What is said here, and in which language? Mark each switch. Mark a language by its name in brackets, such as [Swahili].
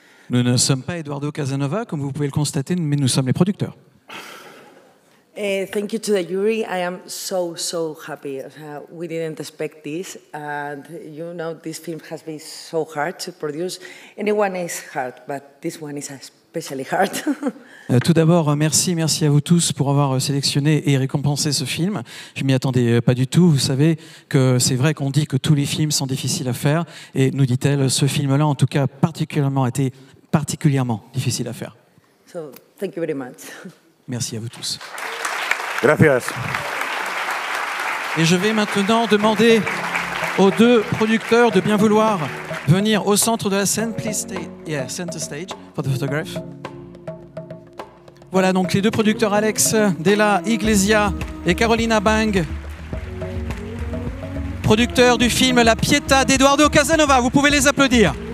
[French] Nous ne sommes pas Eduardo Casanova, comme vous pouvez le constater, mais nous sommes les producteurs. [English] Thank you to the jury. I am so happy. We didn't expect this, and you know this film has been so hard to produce. Anyone is hard, but this one is especially hard. [French] Tout d'abord, merci à vous tous pour avoir sélectionné et récompensé ce film. Je m'y attendais pas du tout. Vous savez que c'est vrai qu'on dit que tous les films sont difficiles à faire, et nous dit-elle, ce film-là, en tout cas, été particulièrement difficile à faire. [English] So, thank you very much. [French] Merci à vous tous. [Spanish] Gracias. [French] Et je vais maintenant demander aux deux producteurs de bien vouloir venir au centre de la scène. [English] Please stay, center stage for the photograph. [French] Voilà donc les deux producteurs Alex Della Iglesia et Carolina Bang, producteurs du film La Pietà d'Eduardo Casanova. Vous pouvez les applaudir.